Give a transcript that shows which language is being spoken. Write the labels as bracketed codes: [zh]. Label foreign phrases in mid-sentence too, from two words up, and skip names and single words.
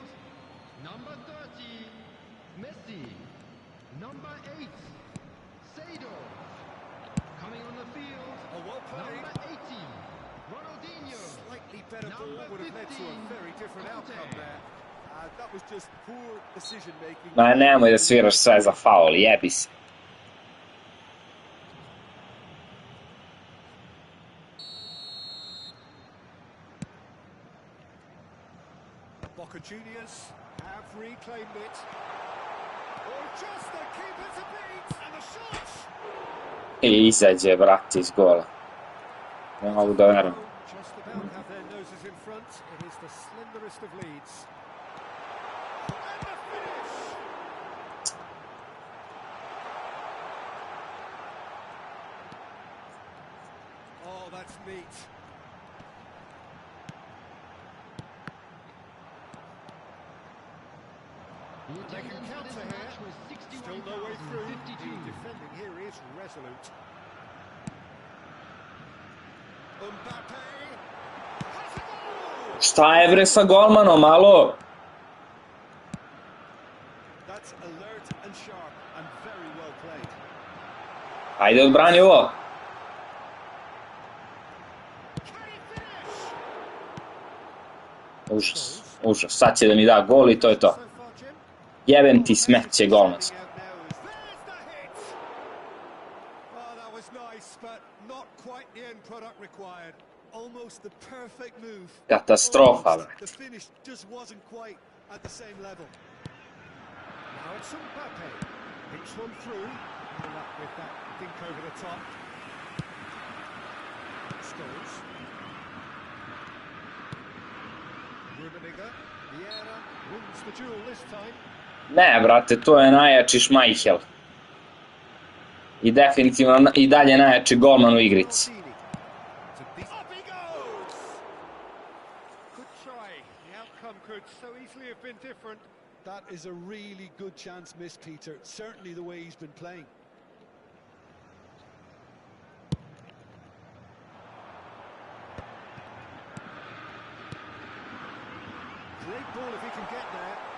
[en] Number 30, Messi. Number 8, Seydorf. Coming on the field, Oh, well played. number 18, Ronaldinho. Slightly better ball Number would have led to a 15, very different outcome Conte. there. That was just poor decision making. [sr] Ma nemoj da sviraš sve za faul, jebi se. [en] Boca Juniors have reclaimed it. Or just the keeper to beat, and the shot! [sr] I izađe, brate, iz gola. Ne mogu da verujem. [en] just about have their noses in front. It is the slenderest of leads. And the finish! Oh, that's neat. They can counter here. Still no way through. The defending here is resolute. Mbappe. [sr] Šta je bre sa golmanom, alo? [en] That's alert and sharp and very well played. [sr] Ajde, odbrani ovo. Užas, užas. Sad će da mi da gol i to je to. Jebem ti smeće golman. [en] Almost the perfect move. [sr] Katastrofa, bre. [en] The finish just wasn't quite at the same level. Now it's Mbappe. Hits one through. Good luck with that dink over the top. Stones. Rummenigge. Vieira wins the duel this time. [sr] Ne, brate, to je najjači Šmajhel. I definitivno i dalje najjači golman u igrici. [en] That is a really good chance missed, Peter. Certainly the way he's been playing. Great ball if he can get there.